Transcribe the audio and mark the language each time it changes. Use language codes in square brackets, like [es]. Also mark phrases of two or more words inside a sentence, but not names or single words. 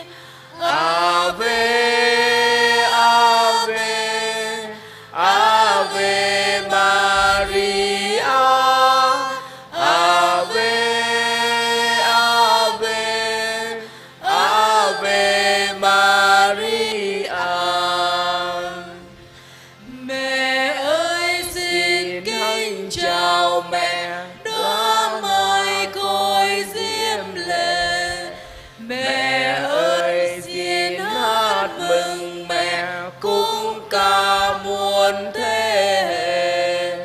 [la] Ave, Ave, Ave Maria, Ave, Ave, Ave Maria. [vi] Mẹ ơi xin kính chào mẹ, đó mời côi diêm lệ. Mẹ ơi xin hát mừng mẹ cùng cả muôn thế hệ.